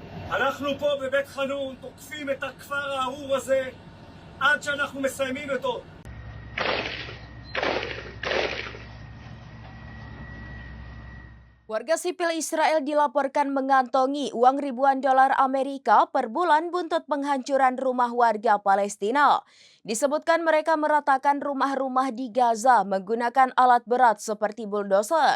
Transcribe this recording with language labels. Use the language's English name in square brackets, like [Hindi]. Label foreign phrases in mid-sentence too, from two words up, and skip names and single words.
[Hebrew] אנחנו פה בבית חנון תוקפים את הכפר הארור הזה עד שאנחנו מסיימים אותו. [Indonesian] Warga sipil Israel dilaporkan mengantongi uang ribuan dolar Amerika per bulan buntut penghancuran rumah warga Palestina. Disebutkan mereka meratakan rumah-rumah di Gaza menggunakan alat berat seperti bulldozer.